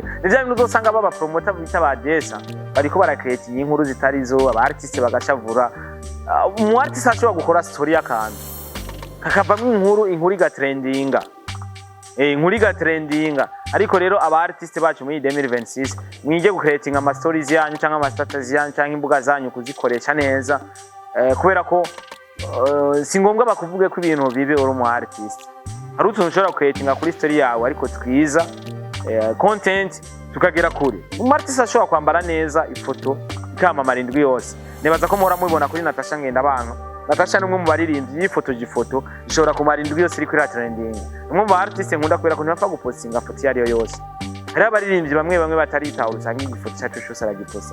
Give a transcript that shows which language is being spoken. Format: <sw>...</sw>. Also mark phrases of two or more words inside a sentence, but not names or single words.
<rn>Nivyo bintu uzosanga baba promoter bita ba Desa bariko bara creating inkuru zitarizo, aba artist bagashavura. Mu artist ashobora gukora story y'akantu kakavamwe inkuru igatrendinga, inkuru igatrendinga. Ariko rero aba artist bacu muri 2026 mwije gu creating ama stories yanyu cyangwa ama status yanyu cyangwa imbuga zanyu kuzikoresha neza, kubera ko si ngombwa bakuvuge ko ibintu bibe uri mu artist. Hari utuntu ushobora creatinga kuri story yawe ariko twiza, content tukagera kuri. Mu artist ashobora kwambara neza ifoto ikamamara indwi yose. Nibaza ko muhora mubibona kuri Natasha Ngendabanka. Natasha numwe mu baririmbyi ifoto ishobora kumara indwi yose iri kuri trending. Umwe mu artist nkunda kubera ko ntapfa gupostinga foto yari yose. Hari abaririmbyi bamwe bataritaho usanga ifoto cyacu cyose aragiposta.</rn>